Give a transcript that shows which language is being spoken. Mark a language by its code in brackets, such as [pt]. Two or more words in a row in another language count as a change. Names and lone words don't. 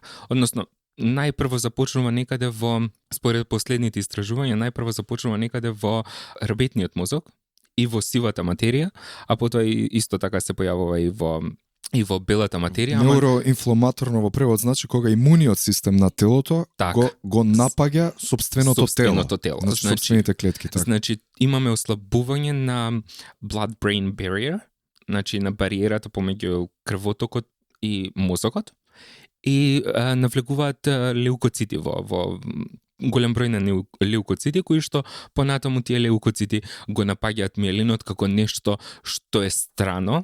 [mk] Односно најпрво започнува некаде според последните истражувања, најпрво започнува некаде во рбетниот мозок и во сивата материја, а потоа исто така се појавува и во белата материја. Неуроинфламаторно во превод значи кога имуниот систем на телото го напаѓа сопственото тело. Значи сопствените клетки. Так. Значи имаме ослабување на [en] blood-brain barrier, [mk] значи на бариерата помеѓу крвотокот и мозокот, и навлегуваат леукоцити во голем број на леукоцити кои што понатаму тие леукоцити го напаѓаат миелинот како нешто што е страно,